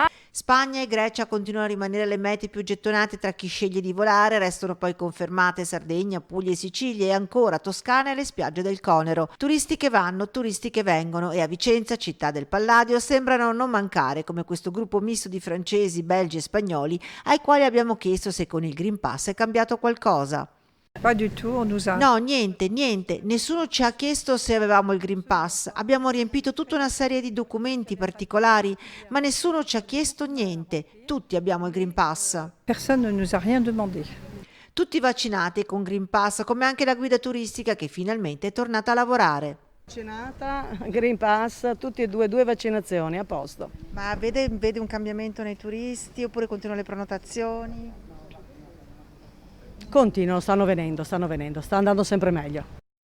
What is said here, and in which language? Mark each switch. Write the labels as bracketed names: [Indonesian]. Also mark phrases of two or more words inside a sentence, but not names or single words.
[Italian] Spagna e Grecia continuano a rimanere le mete più gettonate tra chi sceglie di volare, restano poi confermate Sardegna, Puglia e Sicilia e ancora Toscana e le spiagge del Conero. Turisti che vanno, turisti che vengono e a Vicenza, città del Palladio, sembrano non mancare come questo gruppo misto di francesi, belgi e spagnoli ai quali abbiamo chiesto se con il Green Pass è cambiato qualcosa. [French] Pas du tout, on nous a... [Italian] No, niente, nessuno ci ha chiesto se avevamo il Green Pass, abbiamo riempito tutta una serie di documenti particolari, ma nessuno ci ha chiesto niente, tutti abbiamo il Green Pass. [French] Personne ne nous a rien demandé. [Italian] Tutti vaccinati con Green Pass, come anche la guida turistica che finalmente è tornata a lavorare. Vaccinata, Green Pass, tutti e due vaccinazioni, a posto. Ma vede un cambiamento nei turisti oppure continuano le prenotazioni? Continuano, stanno venendo, sta andando sempre meglio.